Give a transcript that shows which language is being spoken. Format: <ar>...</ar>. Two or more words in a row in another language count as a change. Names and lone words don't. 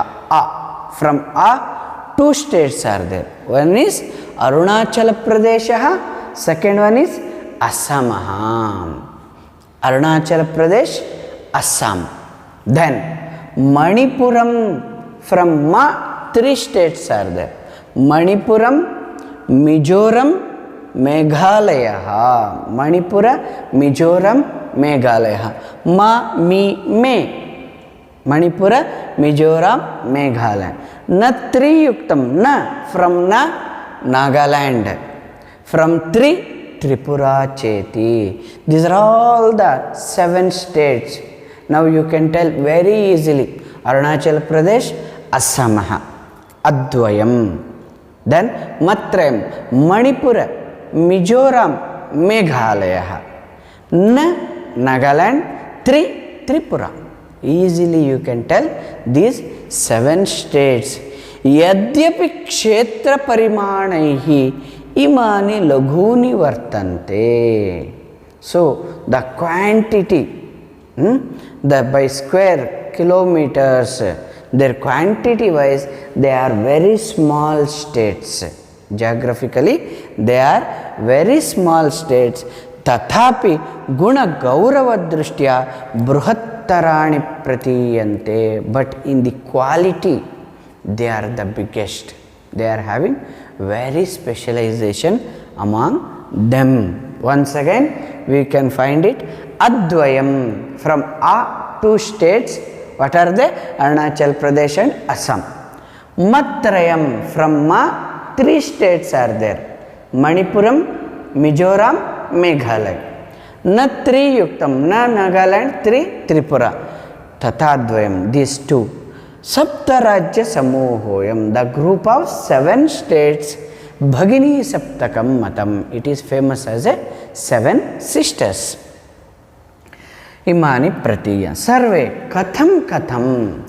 <en>A. From A, 2 states are there. One is Arunachala Pradesha, second one is Assam. Arunachala Pradesh, Assam. Then Manipuram, from Ma, 3 states are there. Manipuram, Mizoram, Meghalaya. Manipura, Mizoram, Meghalaya. Ma, Mi, Me. Manipura, Mizoram, Meghalaya.</en> <sa>Na Triyuktam, Na,</sa> <en>from Na, Nagaland. From Tri, Tripura Cheti. These are all the 7 states. Now you can tell very easily. Arunachal Pradesh, Assam.</en> <sa>Advayam.</sa> <en>Then Matrayam, Manipura, Mizoram, Meghalaya. Na, Nagaland, Tri, Tripura. Easily you can tell these 7 states.</en> <sa>Yadyapi kshetra parimanaihi imani laghuni vartante.</sa> <en>So the quantity, the by square kilometers, their quantity wise, they are very small states. Geographically, they are very small states.</en> <sa>Tathapi guna gaurava drishtya bruhattarani pratiyante.</sa> <en>But in the quality, they are the biggest. They are having very specialization among them. Once again, we can find it. Advayam, from A, 2 states. What are they? Arunachal Pradesh and Assam. Matrayam, from Ma, 3 states are there. Manipuram, Mizoram, Meghalaya.</en> <sa>Na Triyuktam, Na Nagaland, 3 Tripura. Tatadvayam,</sa> <en>these 2.</en> <sa>Saptarajya Samohoyam,</sa> <en>the group of 7 states.</en> <sa>Bhagini Saptakam Matam.</sa> <en>It is famous as a 7 sisters.</en> <sa>Imani Pratiya. Sarve Katham.</sa>